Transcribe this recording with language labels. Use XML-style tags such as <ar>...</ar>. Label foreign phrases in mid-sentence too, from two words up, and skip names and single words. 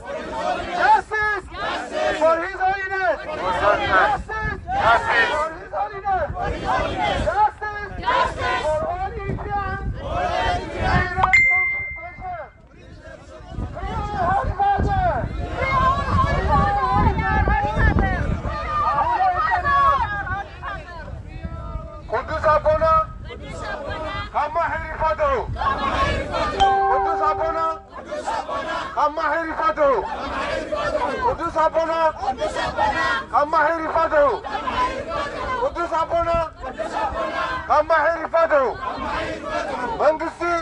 <en>Justice for His holiness. Justice for His holiness. Justice for all Eritreans. Holy Father.</en> <ti>ቅዱስ አቡነ ከማሄር ይፈትሑ። ቅዱስ አቡነ ከማሄር ይፈትሑ። ቅዱስ አቡነ ከማሄር ይፈትሑ። ቅዱስ አቡነ ከማሄር ይፈትሑ። መንግስቲ</ti>